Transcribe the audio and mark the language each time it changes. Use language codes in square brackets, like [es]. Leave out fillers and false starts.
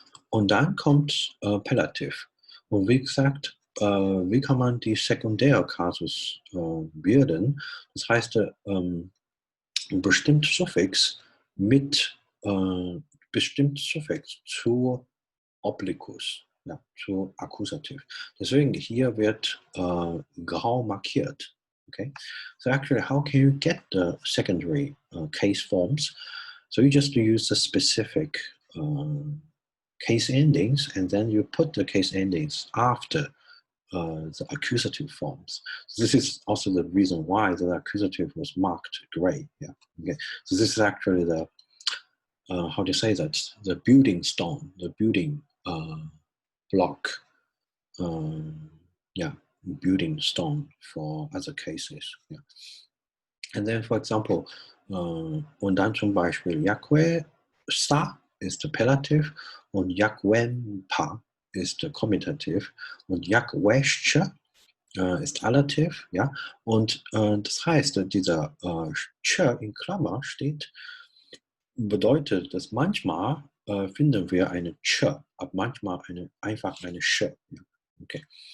[de] Und dann kommt Pellativ. Und wie gesagt, wie kann man die Sekundärkasus bilden? Das heißt, ein bestimmtes Suffix mit bestimmtes Suffix zu Obliquus. Ja, zu Akkusativ. Deswegen hier wird grau markiert. [en] Okay, so actually, how can you get the secondary case forms? So you just use the specific case endings, and then you put the case endings after the accusative forms. So this is also the reason why the accusative was marked gray. Yeah. Okay. So this is actually the how do you say that? The building stone, the building block, yeah, building stone for other cases. Yeah. And then, for example, [de] und dann zum Beispiel Yahweh Sa ist der Appellativ und Yahweh-Pa ist der Kommutativ und Yahweh-Ch ist Allativ. Ja? Und das heißt, dieser Ch in Klammer steht, bedeutet, dass manchmal finden wir eine Ch, aber manchmal einfach eine Sch. Ja. Okay.